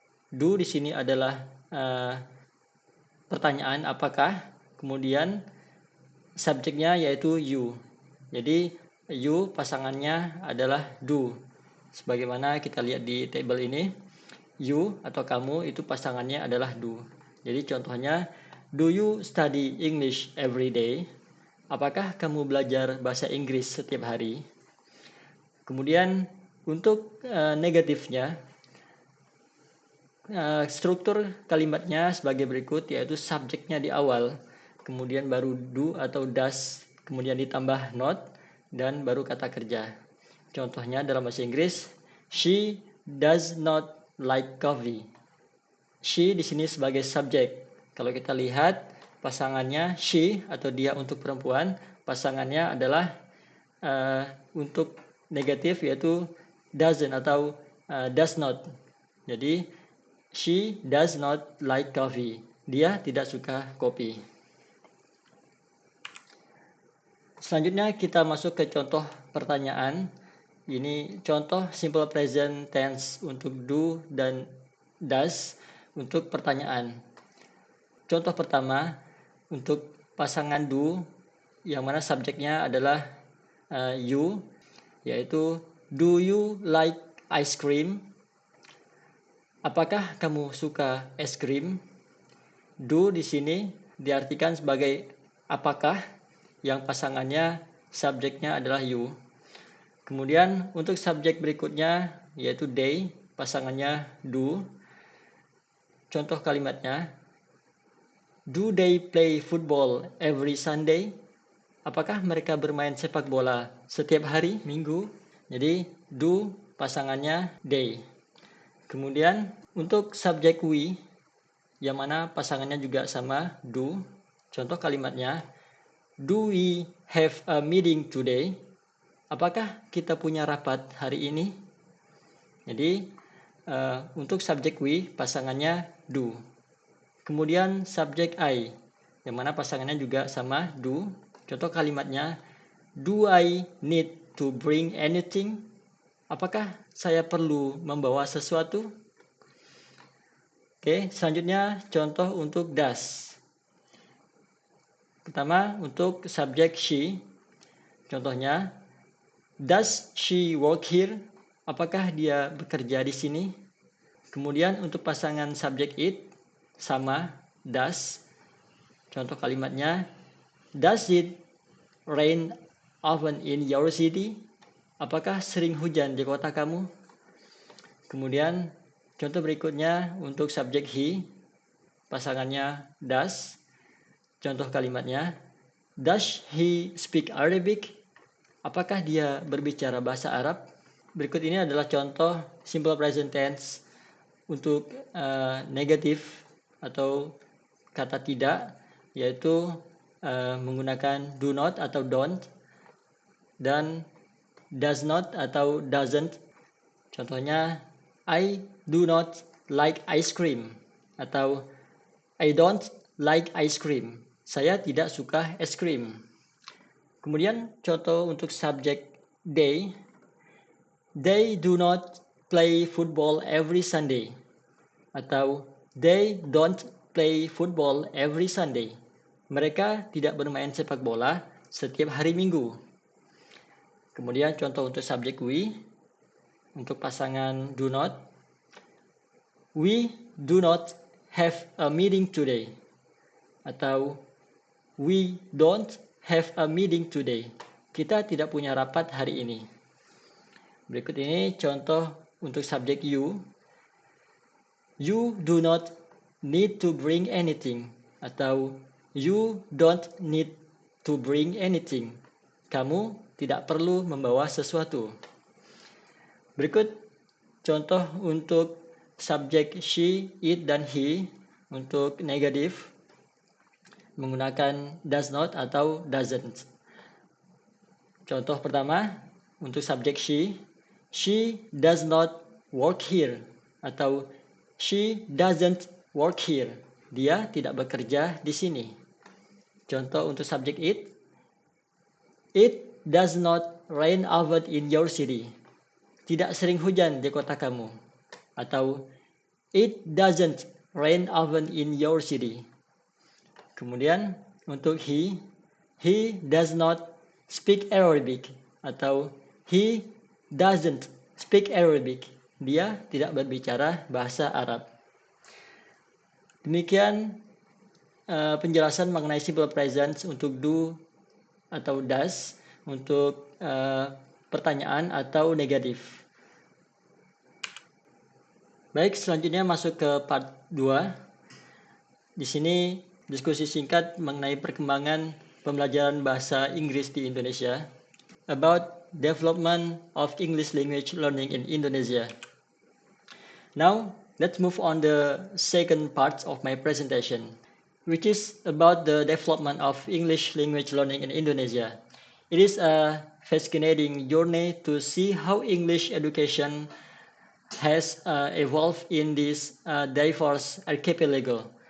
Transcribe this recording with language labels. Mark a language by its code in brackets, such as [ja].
[id] Do di sini adalah pertanyaan apakah, kemudian subjeknya yaitu you. Jadi you pasangannya adalah do. Sebagaimana kita lihat di tabel ini, you atau kamu itu pasangannya adalah do. Jadi contohnya, [en] do you study English every day? [id] Apakah kamu belajar bahasa Inggris setiap hari? Kemudian untuk negatifnya, struktur kalimatnya sebagai berikut, yaitu subjeknya di awal, kemudian baru do atau does, kemudian ditambah not, dan baru kata kerja. Contohnya dalam bahasa Inggris, [en] she does not like coffee. [id] She di sini sebagai subjek. Kalau kita lihat pasangannya she atau dia untuk perempuan, pasangannya adalah untuk negatif yaitu doesn't atau does not. Jadi [en] she does not like coffee. [id] Dia tidak suka kopi. Selanjutnya kita masuk ke contoh pertanyaan. Ini contoh simple present tense untuk do dan does untuk pertanyaan. Contoh pertama untuk pasangan do, yang mana subjeknya adalah you, yaitu [en] do you like ice cream? [id] Apakah kamu suka es krim? Do di sini diartikan sebagai apakah, yang pasangannya subjeknya adalah you. Kemudian untuk subjek berikutnya yaitu they, pasangannya do. Contoh kalimatnya, [en] do they play football every Sunday? [id] Apakah mereka bermain sepak bola setiap hari Minggu? Jadi do pasangannya they. Kemudian untuk subjek we, yang mana pasangannya juga sama do. Contoh kalimatnya, [en] do we have a meeting today? [id] Apakah kita punya rapat hari ini? Jadi untuk subjek we pasangannya do. Kemudian subjek I, yang mana pasangannya juga sama do. Contoh kalimatnya, [en] do I need to bring anything? [id] Apakah saya perlu membawa sesuatu? Oke, selanjutnya contoh untuk does. Pertama, untuk subjek she. Contohnya, [en] does she work here? [id] Apakah dia bekerja di sini? Kemudian untuk pasangan subjek it, sama, does. Contoh kalimatnya, [en] does it rain often in your city? [id] Apakah sering hujan di kota kamu? Kemudian contoh berikutnya untuk subjek he, pasangannya does. Contoh kalimatnya, [en] does he speak Arabic? [id] Apakah dia berbicara bahasa Arab? Berikut ini adalah contoh simple present tense untuk negatif atau kata tidak, yaitu menggunakan do not atau don't dan does not atau doesn't. Contohnya, [en] I do not like ice cream atau I don't like ice cream. [id] Saya tidak suka es krim. Kemudian contoh untuk subjek they. [en] They do not play football every Sunday. Atau they don't play football every Sunday. [id] Mereka tidak bermain sepak bola setiap hari Minggu. Kemudian contoh untuk subjek we. Untuk pasangan do not. [en] We do not have a meeting today. Atau we don't have a meeting today. [id] Kita tidak punya rapat hari ini. Berikut ini contoh untuk subjek you. [en] You do not need to bring anything. Atau you don't need to bring anything. [id] Kamu tidak perlu membawa sesuatu. Berikut contoh untuk subjek she, it, dan he untuk negatif menggunakan does not atau doesn't. Contoh pertama untuk subjek [en] she does not work here atau she doesn't work here. [id] Dia tidak bekerja di sini. Contoh untuk subjek [en] it does not rain often in your city. [id] Tidak sering hujan di kota kamu. [en] Atau it doesn't rain often in your city. [id] Kemudian untuk [en] he does not speak Arabic atau he doesn't speak Arabic. [id] Dia tidak berbicara bahasa Arab. Demikian penjelasan mengenai simple present untuk do atau does untuk pertanyaan atau negatif. Baik, selanjutnya masuk ke part 2. Di sini diskusi singkat mengenai perkembangan pembelajaran bahasa Inggris di Indonesia. [en] About development of English language learning in Indonesia. Now, let's move on the second part of my presentation, which is about the development of English language learning in Indonesia. It is a fascinating journey to see how English education has evolved in this diverse archipelago.